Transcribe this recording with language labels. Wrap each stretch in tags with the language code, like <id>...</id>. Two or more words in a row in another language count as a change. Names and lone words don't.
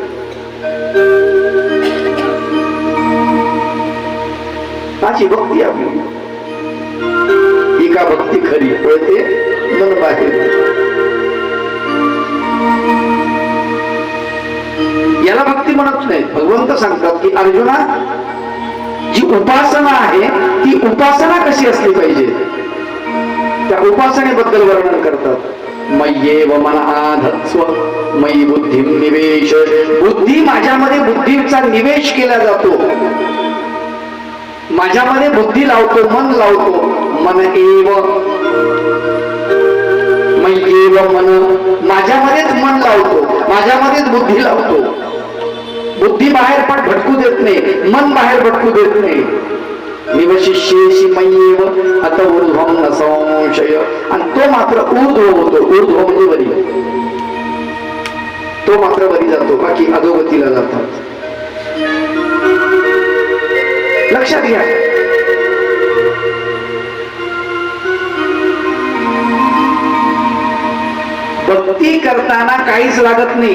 <mr>अशी भक्ती आपली, ही का भक्ती खरी कळते मन बाहेर. याला भक्ती म्हणत नाही. भगवंत सांगतात की अर्जुना, जी उपासना आहे ती उपासना कशी असली पाहिजे त्या उपासनेबद्दल वर्णन करतात.</mr> <sa>मय्येव मनः धत्स्व मयि बुद्धिं निवेश.</sa> <mr>बुद्धी माझ्यामध्ये बुद्धीचा निवेश केला जातो, माझ्यामध्ये बुद्धी लावतो, मन लावतो.</mr> <sa>मन एव मय्येव मन,</sa> <mr>माझ्यामध्येच मन लावतो, माझ्यामध्येच बुद्धी लावतो. बुद्धी बाहेर पण भटकू देत नाही, मन बाहेर भटकू देत नाही.</mr> <sa>निवशिष्येषि मय्येव अत ऊर्ध्वं न संशय.</sa> <mr>आणि तो मात्र ऊर्ध्व होतो. ऊर्ध्व म्हणजे वरी, तो मात्र वरी जातो, बाकी अधोगतीला जातात. लक्षात घ्या. भक्ती करताना काहीच लागत नाही.</mr>